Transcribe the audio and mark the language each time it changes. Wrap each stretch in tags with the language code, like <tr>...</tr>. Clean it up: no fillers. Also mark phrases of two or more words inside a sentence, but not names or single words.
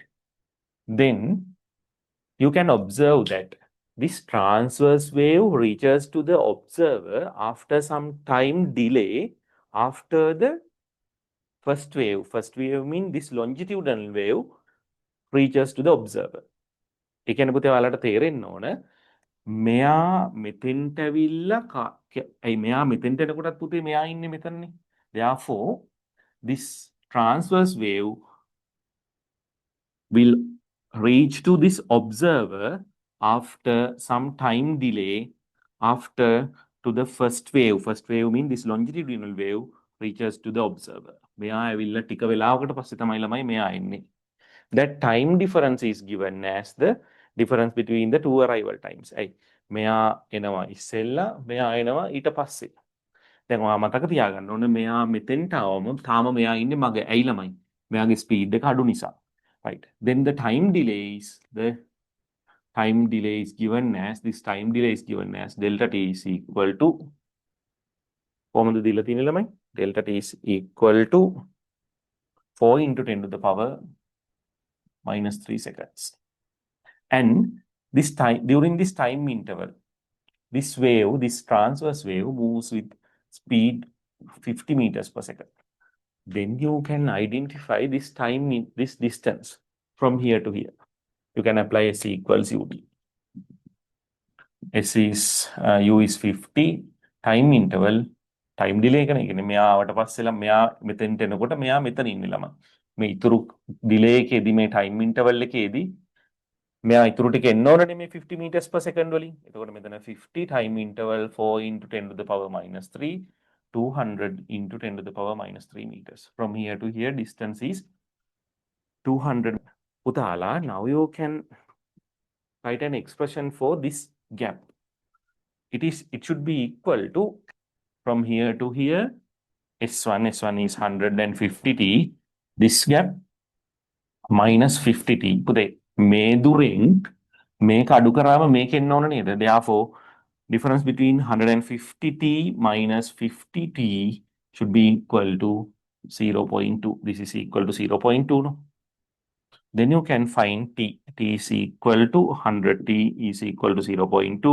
<en>Then you can observe that this transverse wave reaches to the observer after some time delay after the first wave. First wave means this longitudinal wave reaches to the observer.</en> <si>ඒ කියන්නේ පුතේ ඔයාලට තේරෙන්න ඕන මෙයා මෙතෙන්ට ඇවිල්ලා ඇයි මෙයා මෙතෙන්ට එනකොටත් පුතේ මෙයා ඉන්නේ මෙතනනේ.</si> <en>Therefore this transverse wave will reach to this observer after some time delay after to the first wave. First wave means this longitudinal wave reaches to the observer.</en> <si>මෙයා ඇවිල්ලා ටික වෙලාවකට පස්සේ තමයි ළමයි මෙයා එන්නේ.</si> <en>That time difference is given as the difference between the two arrival times.</en> <si>ඇයි මෙයා එනවා ඉස්සෙල්ලා මෙයා එනවා ඊට පස්සේ. දැන් ඔයා මතක තියාගන්න ඕනේ මෙයා මෙතෙන්ට ආවම තාම මෙයා ඉන්නේ මගේ ඇයි ළමයි මෙයාගේ ස්පීඩ් එක අඩු නිසා.</si> <en>Right. Then the time delay is given as delta t is equal to</en> <si>කොහොමද දීලා තියෙන්නේ ළමයි?</si> <en>Delta t is equal to 4 into 10 to the power minus 3 seconds. And this time, during this time interval, this transverse wave moves with speed 50 meters per second. Then you can identify this distance from here to here. You can apply S equals ut. U is 50, time interval, time delay</en> <si>එක නේ. කියන්නේ මෙයා ආවට පස්සෙලා මෙයා මෙතෙන්ට එනකොට මෙයා මෙතන ඉන්නේ ළමයි. මේ ඉතුරු delay එකේදී මේ</si> <en>time interval</en> <si>එකේදී මෙයා ඉතුරු ටික එන්න ඕනනේ මේ</si> <en>50 meters per second</en> <si>වලින්. එතකොට මෙතන</si> <en>50 time interval 4 into 10 to the power minus 3, 200 into 10 to the power minus 3 meters. From here to here distance is 200. Utala, now you can write an expression for this gap. It should be equal to from here to here S1 is 150t. This gap minus 50t.</en> <si>පුතේ මේ දුරෙන් මේක අඩු කරාම මේක එන්න ඕන නේද?</si> <en>Therefore difference between 150t minus 50t should be equal to 0.2. This is equal to 0.2, no? Then you can find t. T is equal to 100t is equal to 0.2.</en>